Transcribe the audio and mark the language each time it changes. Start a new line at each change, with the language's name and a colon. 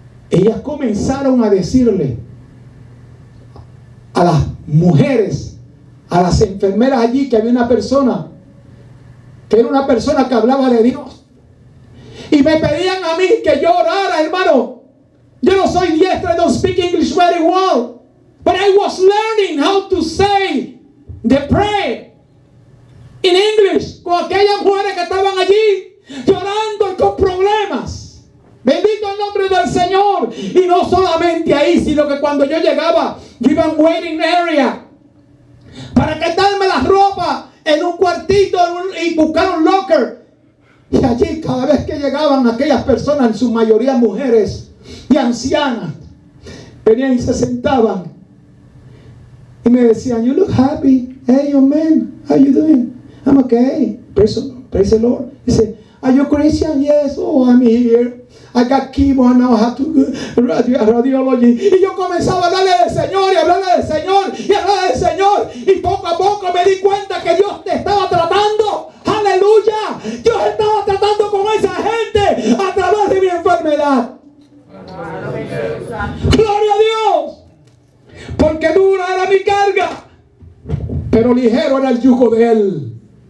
Spanish: Ellas comenzaron a decirle a las mujeres, a las enfermeras allí, que había una persona, que era una persona que hablaba de Dios. Y me pedían a mí que yo orara, hermano. Yo no soy diestra,
English: I don't speak English very well. But I was learning how to say the prayer in English
Spanish: con aquellas mujeres que estaban allí llorando y con problemas. Bendito el nombre del Señor. Y no solamente ahí, sino que cuando yo llegaba, yo iba en
English: waiting area
Spanish: para quitarme la ropa en un cuartito y buscar un locker. Y allí cada vez que llegaban aquellas personas, en su mayoría mujeres y ancianas, venían y se sentaban y me decían,
English: you look happy. Hey, young man, how you doing? I'm okay. Praise the Lord. Dice, are you Christian? Yes. Oh, I'm here. I got chemo and now I have to go radiology.
Spanish: Y yo comenzaba a hablarle del Señor y hablarle del Señor y hablarle del Señor. Y poco a poco me di cuenta que Dios te estaba tratando. Aleluya. Dios estaba tratando con esa gente a través de mi enfermedad. Gloria a Dios. Porque dura era mi carga, pero ligero era el yugo de Él.